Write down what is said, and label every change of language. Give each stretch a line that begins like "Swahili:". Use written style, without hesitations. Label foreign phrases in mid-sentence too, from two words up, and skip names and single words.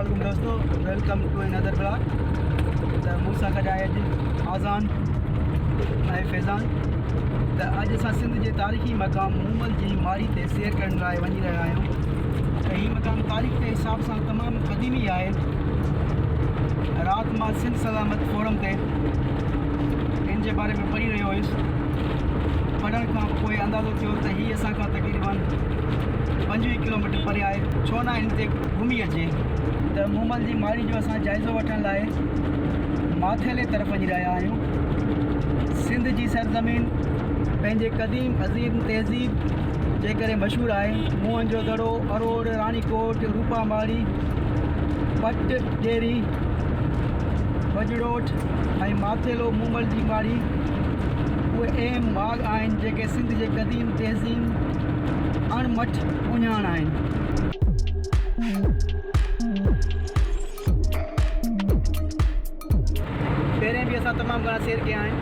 English: दोस्तों, welcome to another blog.
Sindhi: तो मूंसां गॾु आहे अॼु आज़ान ऐं फैज़ान। तो अॼु असां सिंध जे तारीख़ी मक़ाम मूमल जी माड़ी ते सैर करण लाइ वञी रहिया आहियूं। त हीउ मक़ाम तारीख़ के हिसाब सां तमामु क़दीमी आहे। राति मां सिंध सलामत फोरम ते इन जे बारे में पढ़ी रहियो हुयुसि। पढ़ण खां पोइ अंदाज़ो थियो त हीअ असां खां तक़रीबन 25 किलोमीटर परे आहे। छो न हिन ते घुमी अचे। त मूमल जी माड़ी जो असां जाइज़ो वठण लाइ माथेले तरफ़ वञी रहिया आहियूं। सिंध जी सरज़मीन पंहिंजे क़दीम अज़ीम तहज़ीब जे करे मशहूरु आहे। मुंहं जो दड़ो, अरोड़, रानीकोट, रूपा माड़ी, पट डेरी, बजड़ोट ऐं माथेलो मूमल जी माड़ी उहे अहम बाग आहिनि जेके सिंध जे क़दीम तहज़ीब अणमठ उञाण आहिनि। पहिरें बि असां तमामु घणा सैर कया आहिनि।